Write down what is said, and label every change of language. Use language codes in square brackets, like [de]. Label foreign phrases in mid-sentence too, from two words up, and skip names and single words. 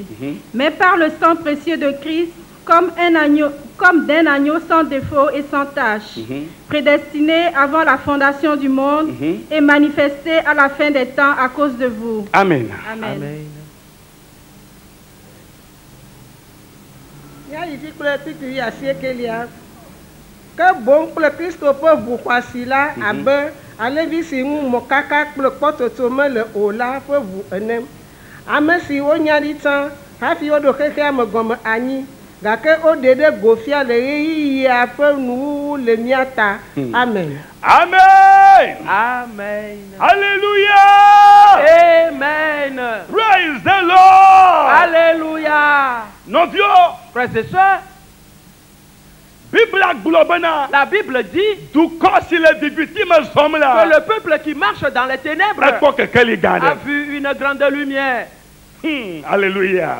[fr] Mais par le sang précieux de Christ, comme d'un agneau sans défaut et sans tache, prédestiné avant la fondation du monde et manifesté à la fin des temps à cause de vous. Amen. Amen. Amen. [ee] Que bon kple Kristo ƒe ʋu xɔasi la abe alevi si ŋu mɔkaka kple kpɔtɔtome le o la ƒe ʋu ene. Ame si wonya ɖi tsã hafi woɖo xexea me gɔme anyi, gake woɖe ɖe go fia le ɣeyiɣia ƒe nuwuwu le mía ta. [fr] Amen. Amen. Amen. Alléluia. Amen. [en] Praise the Lord. [fr] Alléluia. Novio. Frères et sœurs, la Bible dit que le peuple qui marche dans les ténèbres a vu une grande lumière. Alléluia.